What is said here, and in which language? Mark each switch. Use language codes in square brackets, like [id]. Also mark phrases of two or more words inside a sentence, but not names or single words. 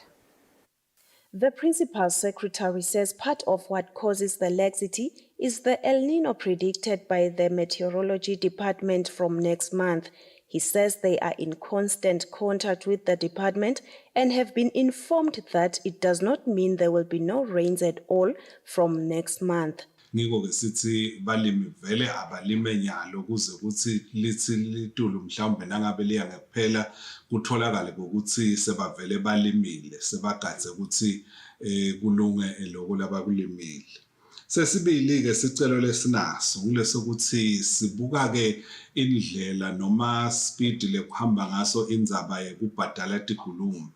[en] The Principal Secretary says part of what causes the laxity is the El Nino predicted by the Meteorology Department from next month. He says they are in constant contact with the department and have been informed that it does not mean there will be no rains at all from next month. [ss] Ngiko-ke sithi balimi vele abalime nyalo kuze ukuthi lithi litulu mhlawumbe nangabe liya ngekuphela kutholakale ukuthi sebavele balimile sebagadze ukuthi kulunge lokho labakulimile. Sesibili-ke sicelo lesinaso kulesokuthi sibuka-ke indlela noma speed lekuhamba ngaso indzaba yekubhadala tigulumba.